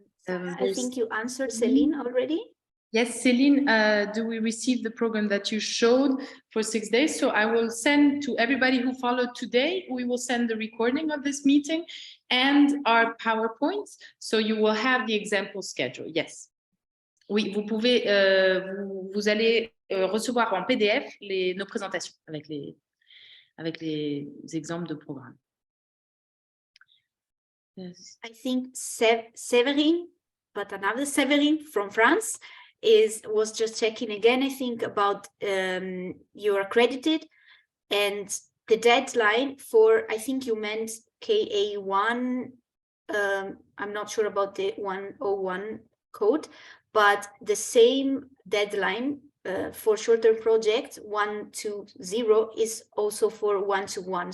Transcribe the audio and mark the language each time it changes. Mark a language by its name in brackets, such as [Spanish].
[English] I think you answered Celine already. Yes, Celine, do we receive the program that you showed for 6 days? So I will send to everybody who followed today, we will send the recording of this meeting and our PowerPoints. So you will have the example schedule. Yes. [French] Oui, vous pouvez, vous allez recevoir en PDF nos présentations avec les exemples de programmes. [English] Yes. I think Severin, but another Severin from France, was just checking again, I think, about you're accredited, and the deadline for, I think you meant KA1, I'm not sure about the 101 code, but the same deadline for short-term projects 120 is also for 1-to-1.